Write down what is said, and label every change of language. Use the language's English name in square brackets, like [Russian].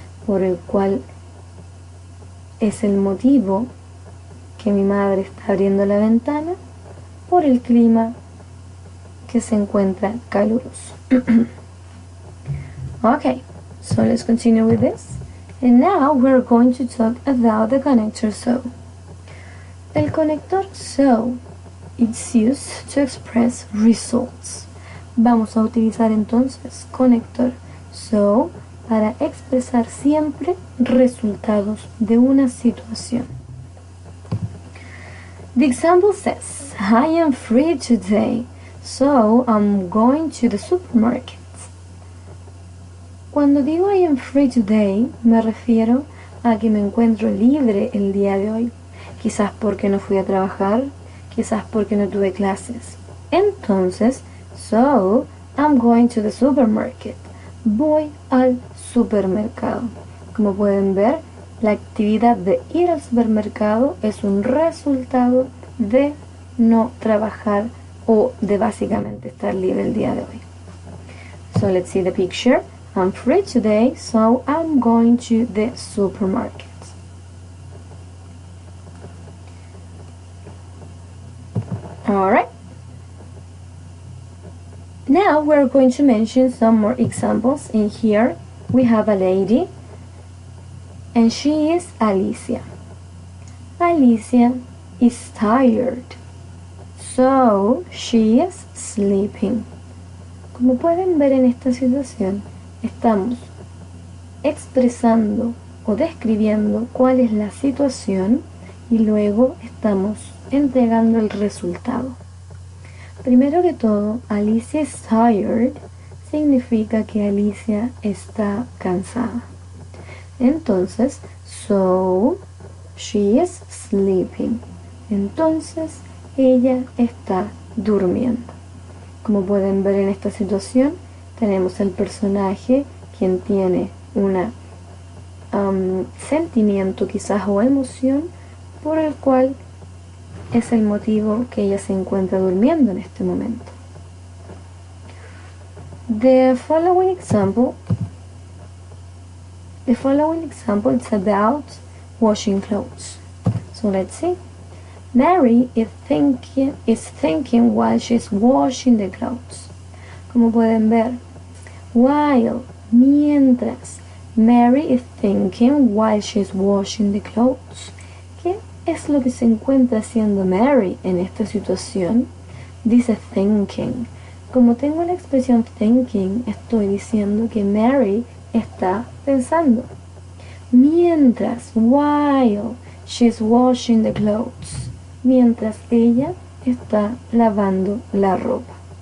[Spanish] Por el cual es el motivo que mi madre está abriendo la ventana por el clima que se encuentra caluroso. [English] Okay, so let's continue with this. And now we're going to talk about the connector so. [Spanish] El conector so, [English] it's used to express results. [Spanish] Vamos a utilizar entonces conector so para expresar siempre resultados de una situación. [English] The example says, I am free today, so I'm going to the supermarket. [Spanish] Cuando digo [English] I am free today, [Spanish] me refiero a que me encuentro libre el día de hoy. Quizás porque no fui a trabajar, quizás porque no tuve clases. [English] Entonces, so I'm going to the supermarket. [Spanish] Voy al supermercado. Como pueden ver, la actividad de ir al supermercado es un resultado de no trabajar o de básicamente estar libre el día de hoy. [English] So let's see the picture. I'm free today, so I'm going to the supermarket. Alright. Now we're going to mention some more examples. In here we have a lady, and she is Alicia. Alicia is tired, so she is sleeping. [Spanish] Como pueden ver en esta situación, estamos expresando o describiendo cuál es la situación y luego estamos entregando el resultado. Primero que todo, [English] Alicia is tired [Spanish] significa que Alicia está cansada. [English] Entonces, so she is sleeping. [Spanish] Entonces, ella está durmiendo. Como pueden ver en esta situación, tenemos el personaje quien tiene un sentimiento quizás o emoción por el cual es el motivo que ella se encuentra durmiendo en este momento. [English] The following example is about washing clothes. So let's see. Mary is thinking while she's washing the clothes. [Spanish] Como pueden ver, mientras, [English] Mary is thinking while she's washing the clothes. [Spanish] ¿Qué es lo que se encuentra haciendo Mary en esta situación? Dice thinking. Como tengo la expresión thinking, estoy diciendo que Mary está pensando. [English] Mientras, while she's washing the clothes. [Spanish] Mientras ella está lavando la ropa.